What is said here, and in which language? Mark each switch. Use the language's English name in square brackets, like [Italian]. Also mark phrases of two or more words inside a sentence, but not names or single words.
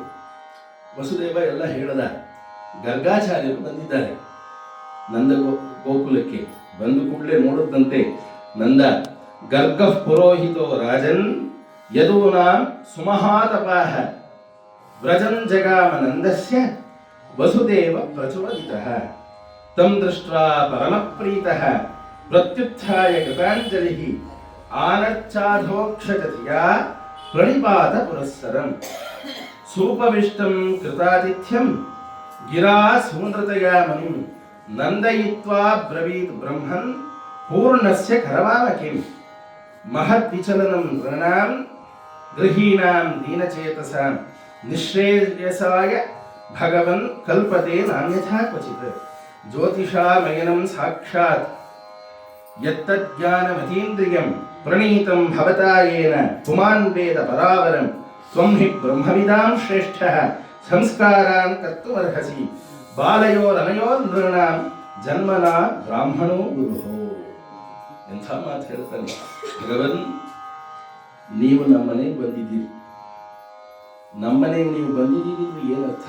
[Kannada] ವಸುದೇವ ಎಲ್ಲ ಹೇಳದ. ಗರ್ಗಾಚಾರ್ಯರು ಬಂದಿದ್ದಾರೆ ನಂದ ಗೋಕುಲಕ್ಕೆ. ಬಂದು ಕೂಡಲೇ ನೋಡುತ್ತಂತೆ ನಂದ, [Sanskrit] ಗರ್ಗ ಪುರೋಹಿತೋ ರಾಜನ್ ಯದೂನಾಂ ಸುಮಹಾತಪಾಹ ವ್ರಜನ್ ಜಗಾಮ ನಂದಸ್ಯ ವಸುದೇವ ಪ್ರಚೋದಿತಃ ತಂ ದೃಷ್ಟ್ವಾ ಪರಮಪ್ರೀತಃ ಪ್ರತ್ಯುತ್ಥಾಯ ಕೃತಾಂಜಲಿಃ ಆನಚ್ಚಾಧೋಕ್ಷಜತಿಯಾ ಪ್ರಣಿಪಾತ ಪುರಸ್ಸರಂ ಸೂಪವಿಷ್ಟಂ ಕೃತಾತಿಥ್ಯಂ ಗಿರಾ ಸುಂದೃತಯಾ ಮನು ನಂದಯಿತ್ವಾ ಬ್ರವೀತ್ ಬ್ರಹ್ಮನ್ ಪೂರ್ಣಸ್ಯ ಕರವಾಮ ಕಿಂ ಮಹದ್ವಿಚಲನಂ ಗೃಣಾಂ ಗೃಹೀಣಾಂ ದೀನಚೇತಸಾಂ ನಿಶ್ರೇಯಸಾಯ ಭಗವನ್ ಕಲ್ಪತೆ ನಾನ್ಯಥಾ ಕ್ವಚಿತ್ ಜ್ಯೋತಿಷಾಮಯನಂ ಸಾಕ್ಷಾತ್ ಯತ್ತಜ್ಞಾನಮತೀಂದ್ರಿಯಂ ಪ್ರಣೀತಂ ಭವತಾ ಯೇನ ಪುಮಾನ್ ವೇದ ಪರಾವರಂ ತ್ವಂ ಹಿ ಬ್ರಹ್ಮವಿದಾಂ ಶ್ರೇಷ್ಠಃ ಸಂಸ್ಕಾರಾನ್ ಕರ್ತುಮರ್ಹಸಿ ಬಾಲಯೋರನಯೋರ್ ನೃಣಾಂ ಜನ್ಮನಾ ಬ್ರಾಹ್ಮಣೋ ಗುರುಹೋ. [Kannada] ಎಂಥ ಮಾತು ಹೇಳ್ತಾನೆ ಭಗವನ್. ನೀವು ನಮ್ಮನೆಗೆ ಬಂದಿದ್ದೀರಿ, ನಮ್ಮನೆಗೆ ನೀವು ಬಂದಿದ್ದೀರಿ ಏನರ್ಥ?